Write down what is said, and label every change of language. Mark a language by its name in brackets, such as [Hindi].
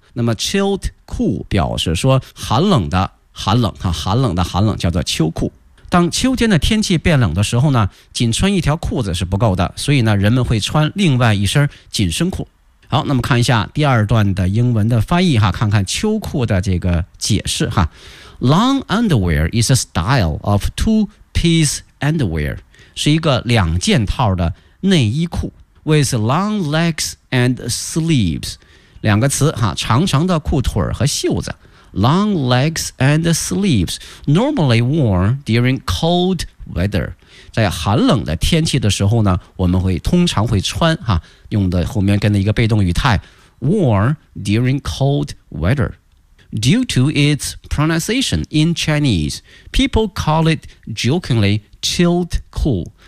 [Chinese] 那么 chilled cool 表示说寒冷的寒冷，寒冷的寒冷叫做秋裤。当秋天的天气变冷的时候呢，仅穿一条裤子是不够的，所以呢人们会穿另外一身紧身裤。好，那么看一下第二段的英文的翻译哈，看看秋裤的这个解释哈。 [English] Long underwear is a style of two-piece underwear, [Chinese] 是一个两件套的内衣裤 [English] with long legs and sleeves. [Chinese] 两个词哈，长长的裤腿和袖子。 [English] Long legs and sleeves, normally worn during cold weather. [Chinese] 在寒冷的天气的时候呢，我们会通常会穿哈，用的后面跟的一个被动语态 [English] worn during cold weather. Due to its pronunciation in Chinese, people call it jokingly chilled cool.